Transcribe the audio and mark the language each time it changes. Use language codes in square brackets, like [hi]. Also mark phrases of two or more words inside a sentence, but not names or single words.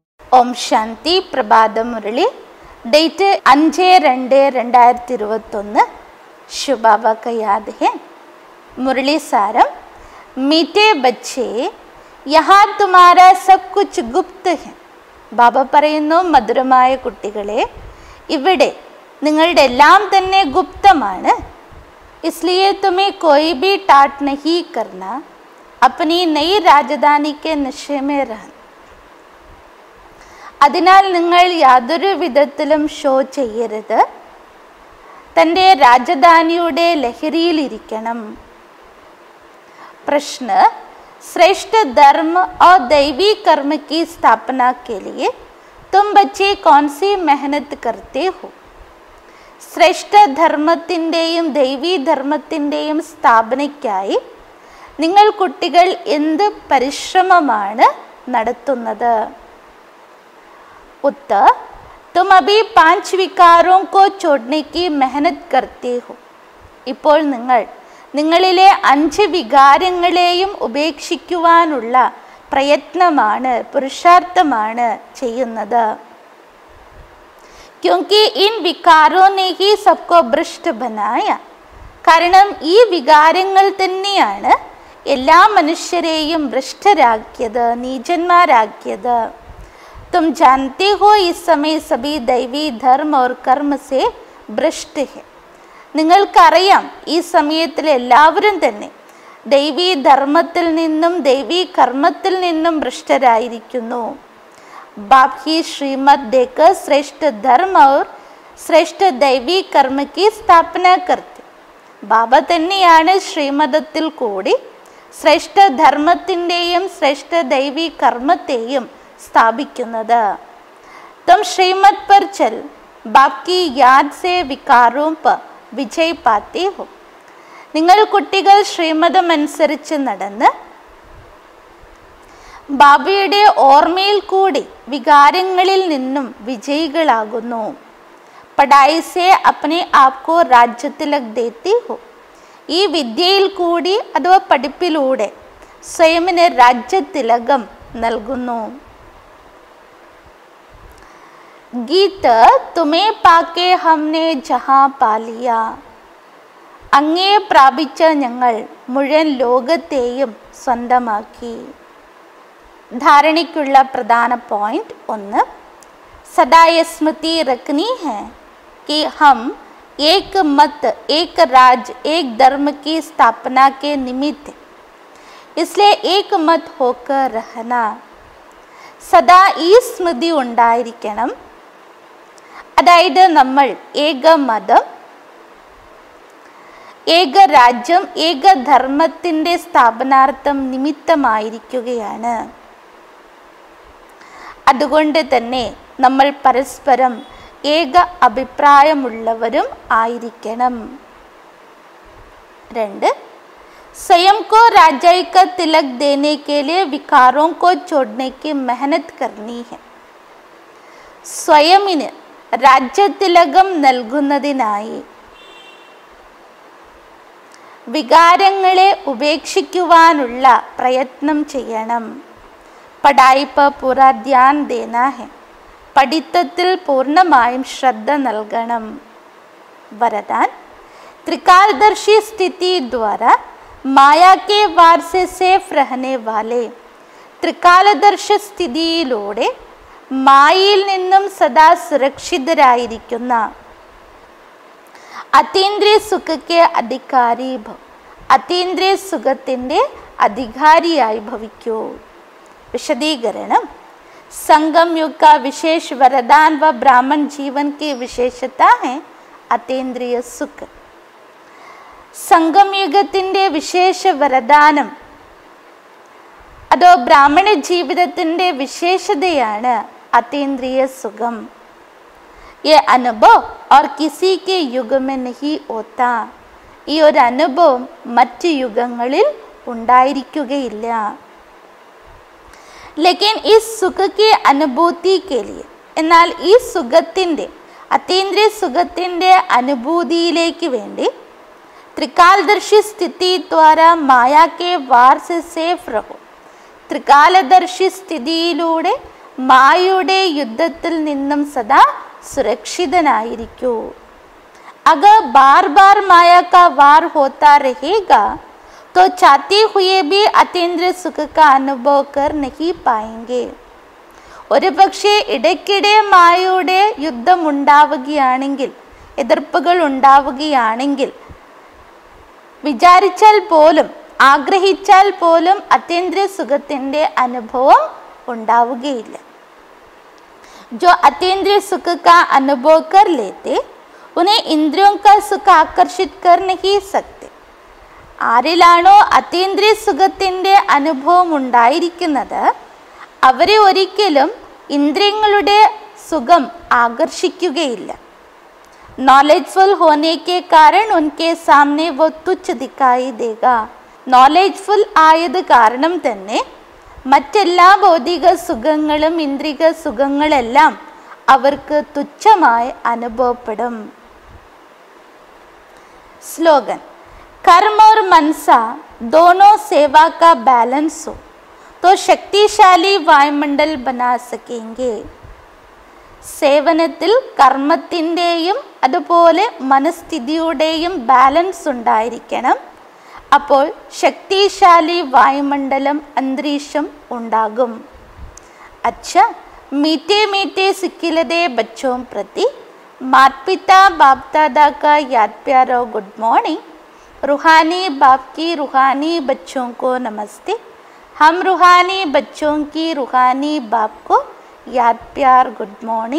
[ml] ഓം ശാന്തി. പ്രഭാത മുരളി. ഡേറ്റ് 5/2/2021. [hi] ശുഭാബ का याद है. मुरली सारम. मीठे बच्चे, यहाँ तुम्हारा सब कुछ गुप्त है. [ml] ബാബ പറയുന്നു, മധുരമായ കുട്ടികളെ, ഇവിടെ നിങ്ങളുടെ എല്ലാം തന്നെ ഗുപ്തമാണ്. [hi] इसलिए तुम्हें कोई भी टाट नहीं करना, अपनी नई राजधानी के नशे में रहना. [ml] അതിനാൽ നിങ്ങൾ യാതൊരു വിധത്തിലും ഷോ ചെയ്യരുത്, തൻ്റെ രാജധാനിയുടെ ലഹരിയിലിരിക്കണം. [hi] प्रश्न: श्रेष्ठ धर्म और दैवी कर्म की स्थापना के लिए तुम बच्चे कौन सी मेहनत करते हो? [ml] ശ്രേഷ്ഠ ധർമ്മത്തിൻ്റെയും ദൈവീ ധർമ്മത്തിൻ്റെയും സ്ഥാപനയ്ക്കായി നിങ്ങൾ കുട്ടികൾ എന്ത് പരിശ്രമമാണ് നടത്തുന്നത്? [hi] उत्तर: तुम अभी 5 विकारों को छोड़ने की मेहनत करते हो. [ml] ഇപ്പോൾ നിങ്ങളിലെ 5 വികാരങ്ങളെയും ഉപേക്ഷിക്കുവാനുള്ള പ്രയത്നമാണ്, പുരുഷാർത്ഥമാണ് ചെയ്യുന്നത്. [hi] क्योंकि इन विकारों ने ही सबको भ्रष्ट बनाया. [ml] കാരണം ഈ വികാരങ്ങൾ തന്നെയാണ് എല്ലാ മനുഷ്യരെയും ഭ്രഷ്ടരാക്കിയത്, നീചന്മാരാക്കിയത്. [hi] तुम जानते हो इस समय सभी दैवी धर्म और कर्म से भ्रष्ट है. [ml] നിങ്ങൾക്കറിയാം, ഈ സമയത്തിൽ എല്ലാവരും തന്നെ ദൈവീ ധർമ്മത്തിൽ നിന്നും ദൈവീ കർമ്മത്തിൽ നിന്നും ഭ്രഷ്ടരായിരിക്കുന്നു. [hi] बाप ही श्रीमत देकर श्रेष्ठ धर्म और श्रेष्ठ दैवी कर्म की स्थापना करते. [ml] ബാബ തന്നെയാണ് ശ്രീമതത്തിൽ കൂടി ശ്രേഷ്ഠ ധർമ്മത്തിൻ്റെയും ശ്രേഷ്ഠ ദൈവീ കർമ്മത്തെയും സ്ഥാപിക്കുന്നത്. [hi] तुम श्रीमत पर चल, बाप की याद से विकारों पर विजय पाते हो. [ml] നിങ്ങൾ കുട്ടികൾ ശ്രീമതം അനുസരിച്ച് നടന്ന് ബാബയുടെ ഓർമ്മയിൽ കൂടി വികാരങ്ങളിൽ നിന്നും വിജയികളാകുന്നു. [hi] पढ़ाई से अपने आप को राज्य तिलक देती हो. [ml] ഈ വിദ്യയിൽ കൂടി അഥവാ പഠിപ്പിലൂടെ സ്വയമിന് രാജ്യ തിലകം നൽകുന്നു. [hi] गीत तुम्हें पाके हमने जहाँ पा लिया. [ml] അങ്ങേ പ്രാപിച്ച ഞങ്ങൾ മുഴുവൻ ലോകത്തെയും സ്വന്തമാക്കി. ധാരണയ്ക്കുള്ള പ്രധാന പോയിന്റ് 1. [hi] सदा ये स्मृति रखनी है कि हम एक मत, एक राज, एक धर्म की स्थापना के निमित्त, इसलिए एक मत होकर रहना. [ml] സദാ ഈ സ്മൃതി ഉണ്ടായിരിക്കണം. അതായത് നമ്മൾ ഏക മതം, ഏക രാജ്യം, ഏക ധർമ്മത്തിൻ്റെ സ്ഥാപനാർത്ഥം നിമിത്തമായിരിക്കുകയാണ്. അതുകൊണ്ട് തന്നെ നമ്മൾ പരസ്പരം ഏക അഭിപ്രായമുള്ളവരും ആയിരിക്കണം. 2. [hi] स्वयं को राजाई का तिलक देने के लिए विकारों को छोड़ने की मेहनत करनी है. [ml] സ്വയമിന് രാജ്യതിലകം നൽകുന്നതിനായി വികാരങ്ങളെ ഉപേക്ഷിക്കുവാനുള്ള പ്രയത്നം ചെയ്യണം. [hi] पढ़ाई पर पूरा ध्यान देना है. [ml] പഠിത്തത്തിൽ പൂർണ്ണമായും ശ്രദ്ധ നൽകണം. വരദാൻ: [hi] त्रिकालदर्शी स्थिति द्वारा माया के वार से सेफ रहने वाले. [ml] ത്രികാലദർശ സ്ഥിതിയിലൂടെ മായയിൽ നിന്നും സദാ സുരക്ഷിതരായിരിക്കുന്ന അതീന്ദ്രിയ സുഖಕ್ಕೆ അധികാരി ഭവ. അതീന്ദ്രിയ സുഖത്തിൻ്റെ അധികാരിയായി ഭവിക്കൂ. [hi] विशदीकरण: संगम युग का विशेष वरदान व ब्राह्मण जीवन की विशेषता है अतीन्द्रिय सुख. [ml] സംഗം യുഗത്തിൻ്റെ വിശേഷ വരദാനം അതോ ബ്രാഹ്മണ ജീവിതത്തിൻ്റെ വിശേഷതയാണ് അതീന്ദ്രിയ സുഖം. [hi] ये अनुभव और किसी के युग में नहीं होता. [ml] ഈ ഒരു അനുഭവം മറ്റ് യുഗങ്ങളിൽ ഉണ്ടായിരിക്കുകയില്ല. [hi] लेकिन इस सुख की अनुभूति के लिए, [ml] എന്നാൽ ഈ സുഖത്തിൻ്റെ അതീന്ദ്രിയ സുഖത്തിൻ്റെ അനുഭൂതിയിലേക്ക് വേണ്ടി [hi] त्रिकालदर्शी स्थिति द्वारा माया के वार से सेफ रहो. [ml] ത്രികാലദർശി സ്ഥിതിയിലൂടെ മായയുടെ യുദ്ധത്തിൽ നിന്നും സദാ സുരക്ഷിതനായിരിക്കൂ. [hi] अगर बार बार माया का वार होता रहेगा तो चाहते हुए भी अतीन्द्रिय सुख का अनुभव कर नहीं पाएंगे. [ml] ഒരു പക്ഷേ ഇടയ്ക്കിടെ മായയുടെ യുദ്ധം ഉണ്ടാവുകയാണെങ്കിൽ, എതിർപ്പുകൾ ഉണ്ടാവുകയാണെങ്കിൽ, വിചാരിച്ചാൽ പോലും ആഗ്രഹിച്ചാൽ പോലും അത്യന്തര സുഖത്തിൻ്റെ അനുഭവം ഉണ്ടാവുകയില്ല. [hi] जो अतीन्द्रिय सुख का अनुभव कर लेते उन्हें इंद्रियों का सुख आकर्षित कर नहीं सकते. [ml] ആരിലാണോ അതീന്ദ്രിയ സുഖത്തിൻ്റെ അനുഭവം ഉണ്ടായിരിക്കുന്നത് അവരെ ഒരിക്കലും ഇന്ദ്രിയങ്ങളുടെ സുഖം ആകർഷിക്കുകയില്ല. [hi] नॉलेजफुल होने के कारण उनके सामने वो तुच्छ दिखाई देगा. [ml] നോളജ്ഫുൾ ആയത് കാരണം തന്നെ മറ്റെല്ലാ ഭൗതിക സുഖങ്ങളും ഇന്ദ്രിയ സുഖങ്ങളെല്ലാം അവർക്ക് തുച്ഛമായി അനുഭവപ്പെടും. [hi] स्लोगन कर्म और मनसा दोनों सेवा का बैलेंस हो तो शक्तिशाली वायुमंडल बना सकेंगे. [ml] സേവനത്തിൽ കർമ്മത്തിൻ്റെയും അതുപോലെ മനസ്ഥിതിയുടെയും ബാലൻസ് ഉണ്ടായിരിക്കണം. അപ്പോൾ ശക്തിശാലി വായുമണ്ഡലം അന്തരീക്ഷം ഉണ്ടാകും. [hi] अच्छा मीठे मीठे सिक्किलदे बच्चों प्रति माता पिता बाप दादा का याद प्यार और [en] good morning. [hi] रूहानी बाप की रूहानी बच्चों को नमस्ते. हम रूहानी बच्चों की रूहानी बाप को याद प्यार [en] good morning.